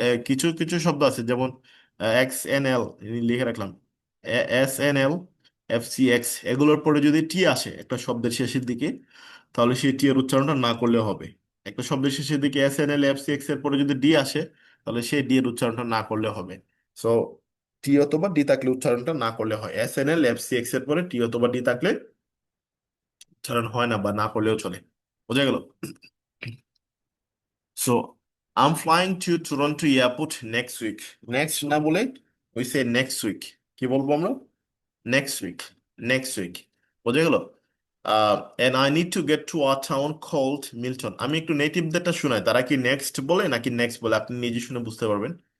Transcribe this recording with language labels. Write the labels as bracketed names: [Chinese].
[Bangla] কিছু কিছু শব্দ আছে, যেমন XNL, লিখে রাখলাম, SNL, FCX, এগুলোর পরে যদি টি আসে একটা শব্দের শেষের দিকে, তাহলে সেই টি এর উচ্চারণটা না করলে হবে। একটা শব্দের শেষের দিকে SNL, FCX এর পরে যদি ডি আসে, তাহলে সেই ডি এর উচ্চারণটা না করলে হবে। সো টি অথবা ডি থাকলে উচ্চারণটা না করলে হয়। SNL, FCX এর পরে টি অথবা ডি থাকলে উচ্চারণ হয় না, বা না করলেও চলে। বোঝা গেল? [English] So I'm flying to Toronto airport next week. Next [Bangla] না বলে [English] we say next week. [Bangla] কি বলবো আমরা? [English] Next week. Next week. [Bangla] বোঝা গেল? [English] And I need to get to a town called Milton. [Bangla] আমি একটু নেটিভদেরটা শোনাই, তারা কি নেক্সট বলে নাকি নেক্সট বলে, আপনি নিজে শুনে বুঝতে পারবেন।